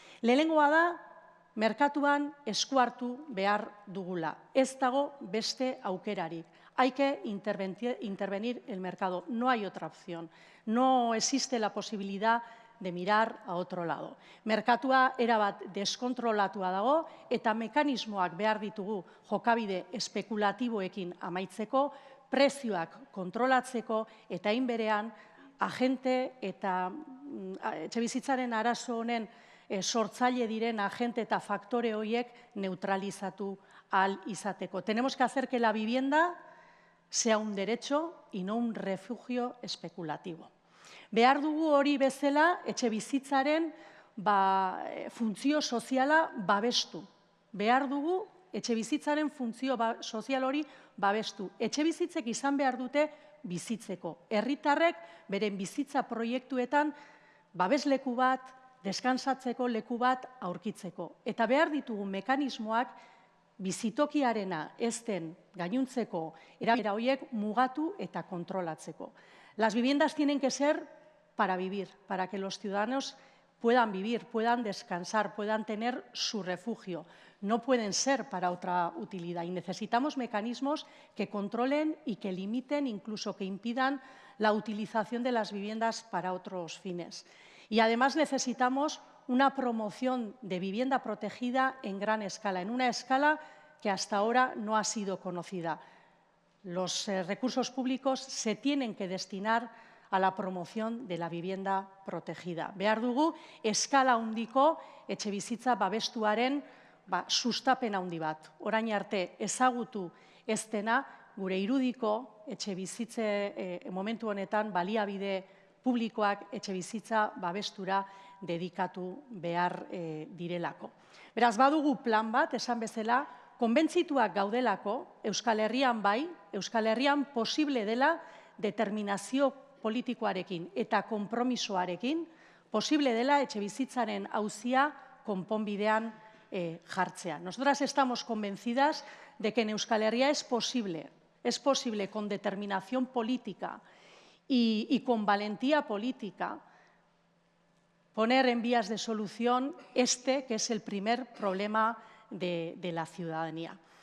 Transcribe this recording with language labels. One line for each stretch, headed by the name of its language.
Basque: Lehenengoa da, merkatuan esku hartu behar dugula. Ez dago beste aukerarik.
Spanish: Hay que intervenir el mercado, no hay otra opción. No existe la posibilidad de mirar a otro lado.
Basque: Merkatua erabat deskontrolatua dago eta mekanismoak behar ditugu jokabide espekulatiboekin amaitzeko, prezioak kontrolatzeko eta hain berean agente eta etxebizitzaren arazo honen sortzaile diren agente eta faktore horiek neutralizatu ahal izateko.
Spanish: Tenemos que hacer que la vivienda sea un derecho y no un refugio especulativo.
Basque: Behar dugu hori bezala etxebizitzaren funtzio soziala babestu. Behar dugu etxebizitzaren funtzio sozial hori babestu. Etxebizitzek izan behar dute bizitzeko. Herritarrek beren bizitza proiektuetan babesleku bat, deskansatzeko leku bat aurkitzeko. Eta behar ditugu mekanismoak bizitokiarena ez den gainuntzeko erabilera horiek mugatu eta kontrolatzeko.
Spanish: Las viviendas tienen que ser para vivir, para que los ciudadanos puedan vivir, puedan descansar, puedan tener su refugio. No pueden ser para otra utilidad y necesitamos mecanismos que controlen y que limiten, incluso que impidan la utilización de las viviendas para otros fines. Y además necesitamos una promoción de vivienda protegida en gran escala, en una escala que hasta ahora no ha sido conocida. Los recursos públicos se tienen que destinar a la promoción de la vivienda protegida.
Basque: Behar dugu, eskala handiko etxebizitza babestuaren sustapen handi bat. Orain arte ezagutu ez dena, gure irudiko etxebizitze momentu honetan baliabide publikoak etxebizitza babestura dedikatu behar direlako. Beraz, badugu plan bat, esan bezala, konbentzituak gaudelako, Euskal Herrian bai, Euskal Herrian posible dela determinazio politikoarekin eta konpromisoarekin, posible dela etxebizitzaren auzia konponbidean jartzea.
Spanish: Nosotras estamos convencidas de que en Euskal Herria es posible con determinación política y con valentía política poner en vías de solución que es el primer problema de la ciudadanía.